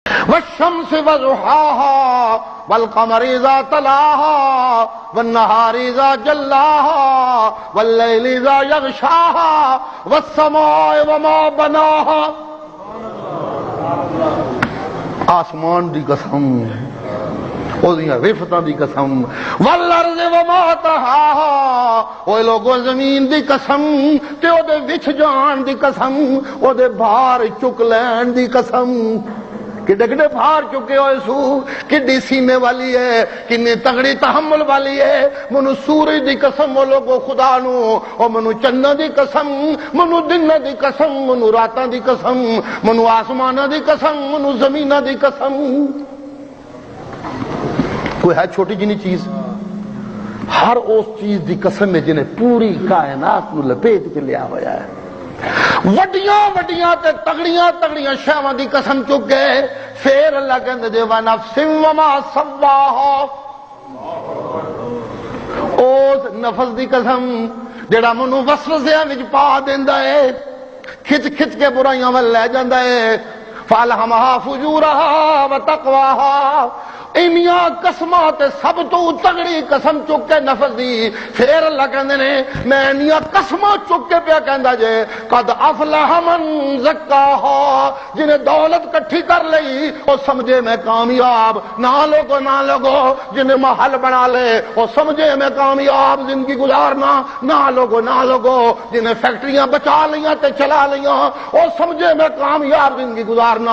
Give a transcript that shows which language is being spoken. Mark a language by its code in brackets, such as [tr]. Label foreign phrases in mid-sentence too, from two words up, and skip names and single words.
[ar] والشمس وضحاها والقمر اذا تلاها والنهار اذا جلاها والليل اذا يغشاها والسماء وما بناها. [pa] آسمان دی قسم، اودیاں رفتاں دی قسم، [ar] والارض وما طحاها، [pa] او لوگو زمین دی قسم تے او دے وچ جان دی قسم، او دے بھار چک لین دی قسم. کڈے کڈے بھار چکے ہوئے سو، کڈی سینے والی ہے، کتنی تگڑی تحمل والی ہے. منو سورج دی قسم او لوگو خدا نو، او منو چندہ دی قسم، منو دن دی قسم، منو راتاں دی قسم، منو آسمانہ دی قسم، منو زمینہ دی قسم. کوئی ہے چھوٹی جنی چیز؟ ہر اس چیز دی قسم ہے جنہیں پوری کائنات نو لپیٹ کے لیا ہوا ہے. وڈیاں وڈیاں تے تگڑیاں تگڑیاں شاواں دی قسم چک گئے. پھر اللہ کہندے دے [ar] ونفس وما سواہا، [pa] اس نفس دی قسم جڑا منو وسوسیاں وچ پا دیندا ہے، کھچ کھچ کے برائیاں ول لے جاندا ہے. [ar] فالہمہا فجورہا وتقواہا. [pa] اینیاں قسمات سب تو تگڑی قسم چک کے نفس دی. پھر اللہ کہندے نے میں اینیاں قسماں چک کے پیا کہندا جے [ar] قد افلح من زکاہا. [pa] جنہیں دولت کٹھی کر لئی وہ سمجھے میں کامیاب. نہ لوگو جنہیں محل بنا لے وہ سمجھے میں کامیاب زندگی گزارنا. نہ لوگو جنہیں فیکٹریاں بچا لیاں تے چلا لیاں وہ سمجھے میں کامیاب زندگی گزارنا.